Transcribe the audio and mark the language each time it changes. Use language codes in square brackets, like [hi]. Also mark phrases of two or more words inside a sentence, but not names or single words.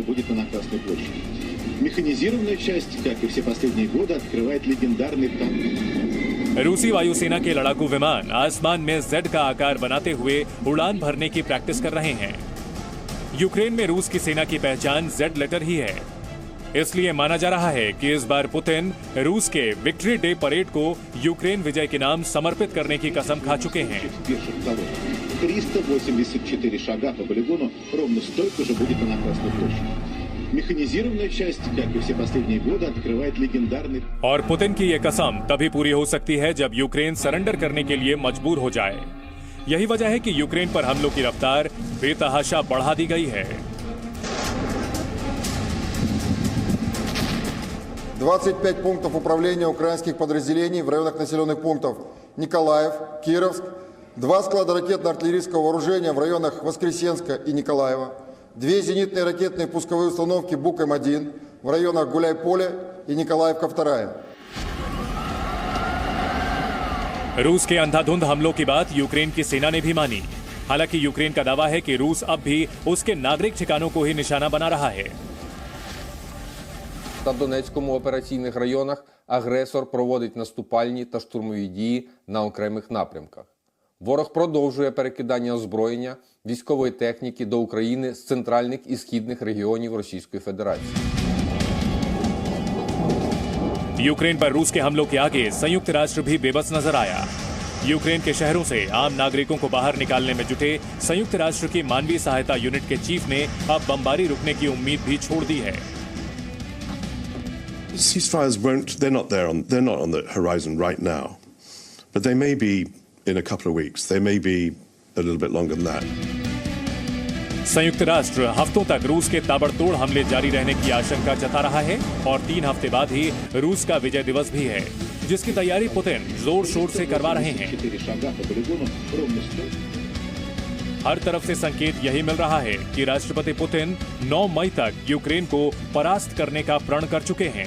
[hi] रूसी वायुसेना के लड़ाकू विमान आसमान में जेड का आकार बनाते हुए उड़ान भरने की प्रैक्टिस कर रहे हैं। यूक्रेन में रूस की सेना की पहचान [en] Z letter [hi] ही है, इसलिए माना जा रहा है कि इस बार पुतिन रूस के [en] victory day parade [hi] को यूक्रेन विजय के नाम समर्पित करने की कसम खा चुके हैं। [ru] 384 шага по полигону, ровно столько же будет на Красной площади. Механизированная часть, как и все последние годы, открывает легендарный... [hi] और पुतिन की ये कसम तभी पूरी हो सकती है जब यूक्रेन सरेंडर करने के लिए मजबूर हो जाए। यही वजह है कि यूक्रेन पर हमलों की रफ्तार बेतहाशा बढ़ा दी गई है। [ru] 25 пунктов управления украинских подразделений в районах населенных пунктов Николаев, Кировск, 2 склада ракетно-артиллерийского вооружения в районах Воскресенска и Николаева, 2 зенитные ракетные пусковые установки Бук-М1 в районах Гуляй-Поле и Николаевка-2। [hi] रूस के अंधाधुंध हमलों की बात यूक्रेन की सेना ने भी मानी। हालांकि यूक्रेन का दावा है कि रूस अब भी उसके नागरिक ठिकानों को ही निशाना बना रहा है। [uk] Та Донецькому операційних районах агресор проводить наступальні та штурмові дії на окремих напрямках. Ворог продовжує перекидання озброєння, військової техніки до України з центральних і східних регіонів Російської Федерації. [hi] यूक्रेन पर रूस के हमलों के आगे संयुक्त राष्ट्र भी बेबस नजर आया। यूक्रेन के शहरों से आम नागरिकों को बाहर निकालने में जुटे संयुक्त राष्ट्र की मानवीय सहायता यूनिट के चीफ ने अब बमबारी रुकने की उम्मीद भी छोड़ दी है। [en] Ceasefires they're not on the horizon right now, but they may be in a couple of weeks. They may be a little bit longer than that. [hi] संयुक्त राष्ट्र हफ्तों तक रूस के ताबड़तोड़ हमले जारी रहने की आशंका जता रहा है और 3 हफ्ते बाद ही रूस का विजय दिवस भी है, जिसकी तैयारी पुतिन जोर शोर से करवा रहे हैं। हर तरफ से संकेत यही मिल रहा है कि राष्ट्रपति पुतिन 9 मई तक यूक्रेन को परास्त करने का प्रण कर चुके हैं।